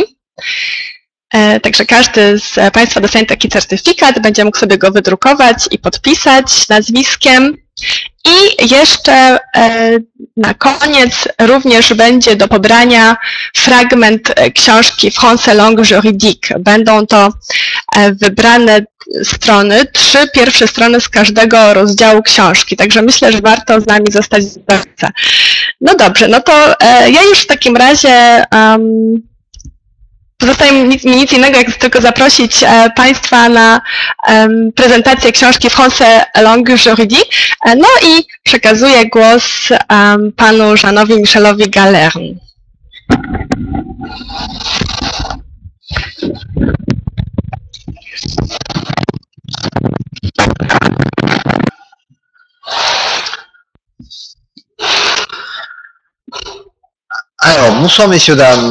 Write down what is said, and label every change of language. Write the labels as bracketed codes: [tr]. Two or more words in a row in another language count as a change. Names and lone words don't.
[pl] Także każdy z Państwa dostanie taki certyfikat, będzie mógł sobie go wydrukować i podpisać nazwiskiem. I jeszcze na koniec również będzie do pobrania fragment książki Français langue juridique. Będą to wybrane strony, 3 pierwsze strony z każdego rozdziału książki. Także myślę, że warto z nami zostać do końca. No dobrze, no to ja już w takim razie pozostaje mi nic innego, jak tylko zaprosić Państwa na prezentację książki Français langue juridique. No i przekazuję głos panu Jeanowi Michelowi Galerne. [fr] Alors, bonsoir messieurs, dames.